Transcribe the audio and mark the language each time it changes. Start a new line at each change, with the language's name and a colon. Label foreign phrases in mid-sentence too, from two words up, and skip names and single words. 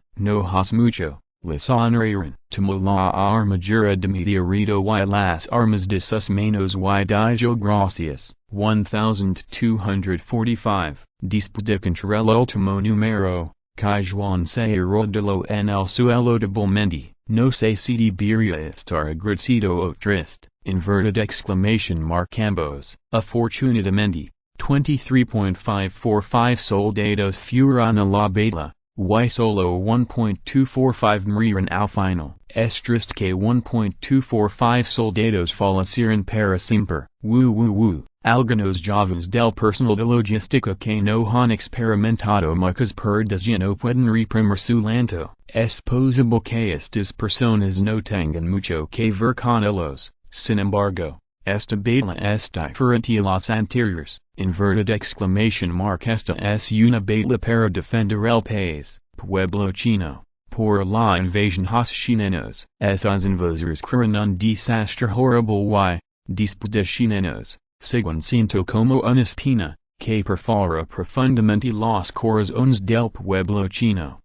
Spanish: No hace mucho les sonrieron. Tomó la armadura de meteorito y las armas de sus manos y dijo gracias. 1245. Después de encontrar el último número, Juan se arrodilló en el suelo débilmente. No sé si debería estar agradecido o triste.
English: Inverted exclamation mark ambos.
Spanish: Afortunadamente, 23.545 soldados fueron a la batalla, y solo 1.245 murieron al final. Es triste que 1.245 soldados fallecieron para siempre. Algunos jóvenes del personal de logística que no han experimentado muchas pérdidas ya no pueden reprimir su llanto. Es posible que estas personas no tengan mucho que ver con ellos. Sin embargo, esta batalla es diferente a las anteriores.
English: Inverted exclamation mark.
Spanish: Esta es una batalla para defender el país, pueblo chino, por la invasión los chilenos. Esos invasores crean un desastre horrible y, después de chilenos, siguen siendo como una espina, que perfora profundamente los corazones del pueblo chino.